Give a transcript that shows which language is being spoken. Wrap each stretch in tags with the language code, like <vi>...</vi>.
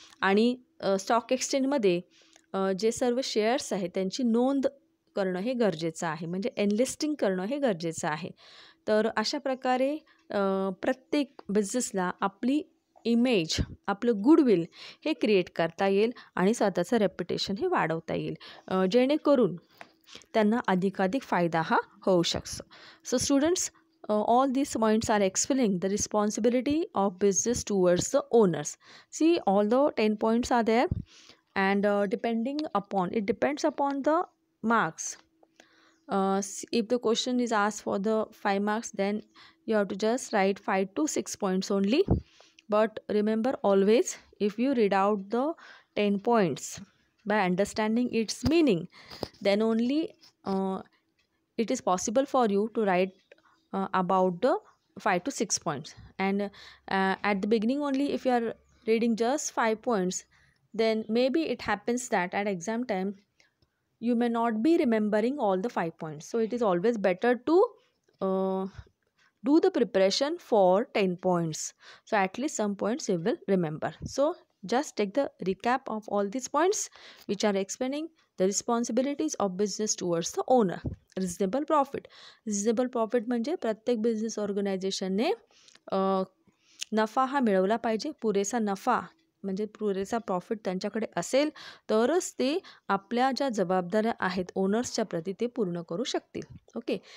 <mr>आणि स्टॉक एक्सचेंजमध्ये जे सर्व शेअर्स आहेत त्यांची नोंद करणं हे गरजेचं आहे, म्हणजे एनलिस्टिंग करणं हे गरजेचं आहे. तर अशा प्रकारे प्रत्येक बिझनेसला आपली इमेज, आपलं गुडविल हे क्रिएट करता येईल आणि स्वतःचं रेप्युटेशन हे वाढवता येईल, जेणेकरून त्यांना अधिकाधिक फायदा हा होऊ शकतो.</mr> <en>So students, all these points are explaining the responsibility of business towards the owners. See, although 10 points are there and it depends upon the marks. If the question is asked for the 5 marks, then you have to just write 5 to 6 points only. But remember always, if you read out the 10 points by understanding its meaning, then only it is possible for you to write about the 5 to 6 points. And at the beginning only, if you are reading just 5 points, then maybe it happens that at exam time you may not be remembering all the 5 points. So it is always better to do the preparation for 10 points, so at least some points you will remember. So just take the recap of all these points which are explaining the responsibilities of business towards the owner.</en> <mr>Reasonable profit म्हणजे प्रत्येक business ऑर्गनायझेशनने नफा हा मिळवला पाहिजे. पुरेसा नफा म्हणजे पुरेसा प्रॉफिट त्यांच्याकडे असेल तरच ते आपल्या ज्या जबाबदाऱ्या आहेत ओनर्सच्या प्रती ते पूर्ण करू शकतील. ओके.</mr>